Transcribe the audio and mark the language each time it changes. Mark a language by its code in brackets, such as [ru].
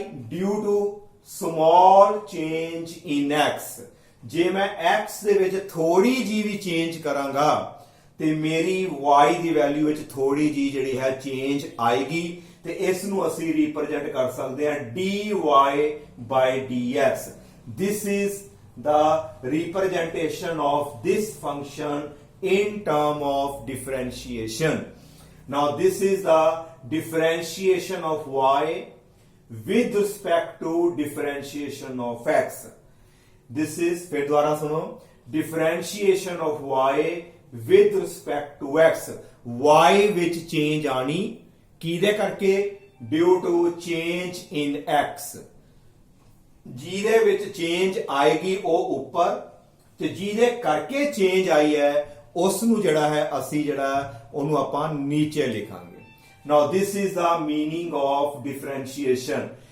[en] Due to small change in x. [pa] ਜੇ ਮੈਂ x ਦੇ ਵਿੱਚ ਥੋੜੀ ਜੀ ਵੀ ਚੇਂਜ ਕਰਾਂਗਾ ਤੇ ਮੇਰੀ y ਦੀ ਵੈਲਿਊ ਵਿੱਚ ਥੋੜੀ ਜੀ ਜਿਹੜੀ ਹੈ ਚੇਂਜ ਆਏਗੀ, ਤੇ ਇਸ ਨੂੰ ਅਸੀਂ ਰਿਪਰੈਜ਼ੈਂਟ ਕਰ ਸਕਦੇ ਹਾਂ dy by dx. [en] This is the representation of this function in term of differentiation. Now this is the differentiation of y with respect to differentiation of x. This is, [hi] फिर दोबारा सुनो, [en] differentiation of y with respect to x. [pa] y ਵਿੱਚ change आनी किदे करके? [en] due to change in x. [pa] ਜਿਹਦੇ ਵਿੱਚ change ਆਏਗੀ ਉਹ ਉੱਪਰ, ਤੇ ਜਿਹਦੇ ਕਰਕੇ ਚੇਂਜ ਆਈ ਹੈ ਉਸ ਨੂੰ ਜਿਹੜਾ ਹੈ ਅਸੀਂ ਜਿਹੜਾ ਉਹਨੂੰ ਆਪਾਂ ਨੀਚੇ ਲਿਖਾਂਗੇ. [en] Now this is the meaning of differentiation.